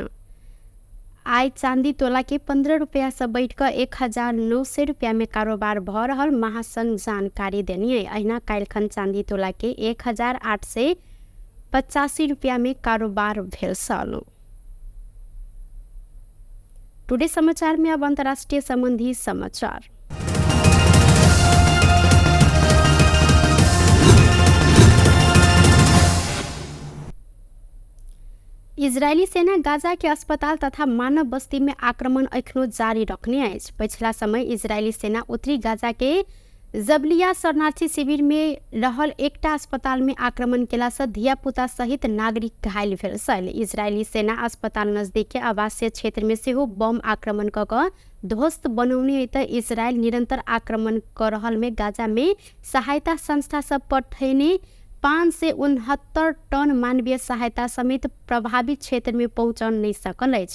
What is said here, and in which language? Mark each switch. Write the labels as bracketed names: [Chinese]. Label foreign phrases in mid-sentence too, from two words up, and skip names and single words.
[Maithili] आइ चांदी तोला के 15 रुपया से बैठ कर 1,900 रुपया में कारोबार भ रहल महासंघ जानकारी देनी। अहिना काल्हिखन चांदी तोला के 1,885 रुपया में कारोबार भेल छल। टुडे समाचार में अब अंतर्राष्ट्रीय संबंधी समाचार। इजरायली सेना गाजा के अस्पताल तथा मानव बस्ती में आक्रमण अखनो जारी रखने अछि। पिछला समय इजरायली सेना उत्तरी गाजा के जबलिया शरणार्थी शिविर में रहल एकटा अस्पताल में आक्रमण केला से धिया पुता सहित नागरिक घायल भेल छल। इजरायली सेना अस्पताल नजदीक के आवासीय क्षेत्र में सेहो बम आक्रमण क ध्वस्त बनौने त इजरायल निरंतर आक्रमण कर रहल में गाजा में सहायता संस्था सब पठैने 569 टन मानवीय सहायता समेत प्रभावित क्षेत्र में पहुँच नहीं सकल अछि।